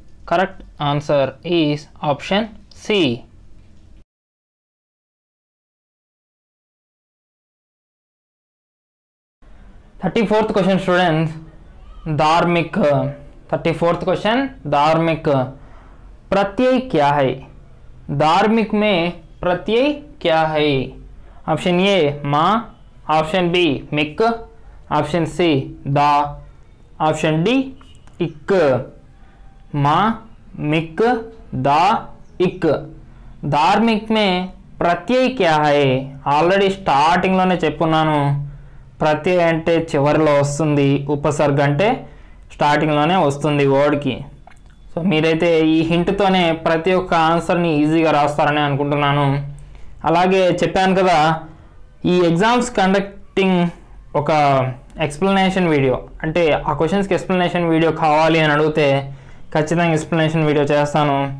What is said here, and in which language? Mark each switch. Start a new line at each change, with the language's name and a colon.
English: Correct answer is option C. 34th question students, धार्मिक. 34th question, धार्मिक.
Hindi: प्रत्यय क्या है? धार्मिक में प्रत्यय क्या है? ऑप्शन ए माँ, option B Mick, option C दा, ऑप्शन डी इक. माँ, मिक, दा, इक. धार्मिक में ప్రత్యయ क्या है?
Telugu: ఆల్రెడీ స్టార్టింగ్లోనే చెప్పున్నాను. ప్రత్యయ అంటే చివరిలో వస్తుంది, ఉపసర్గ అంటే స్టార్టింగ్లోనే వస్తుంది వర్డ్కి. సో మీరైతే ఈ హింట్తోనే ప్రతి ఒక్క ఆన్సర్ని ఈజీగా రాస్తారని అనుకుంటున్నాను. అలాగే చెప్పాను కదా, ఈ ఎగ్జామ్స్ కండక్టింగ్ ఒక ఎక్స్ప్లెనేషన్ వీడియో, అంటే ఆ క్వశ్చన్స్కి ఎక్స్ప్లెనేషన్ వీడియో కావాలి అని అడిగితే ఖచ్చితంగా ఎక్స్ప్లెనేషన్ వీడియో చేస్తాను.